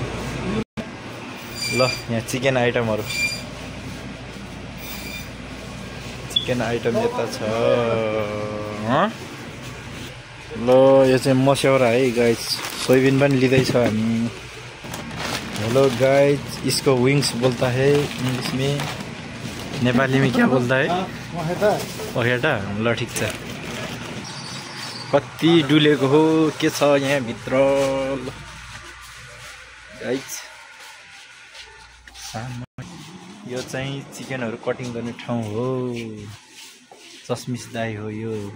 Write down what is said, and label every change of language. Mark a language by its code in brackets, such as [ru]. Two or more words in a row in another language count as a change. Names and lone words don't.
[ne] ल यहाँ चिकन आइटमहरू, चिकन आइटम यता छ। ल यो चाहिँ मस्यौरा है गाइज। सोयाबिन पनि लिँदैछ हामी। [en] hello guys, [hi] इसको विंग्स बोलता है इंग्लिश में। नेपाली में क्या बोलता है? [ne] पखेटा। ल ठिक छ। कति डुलेको हो, के छ यहाँ भित्र गाइज। यो चाहिँ चिकनहरू कटिङ गर्ने ठाउँ हो। चस्मिस दाई हो यो।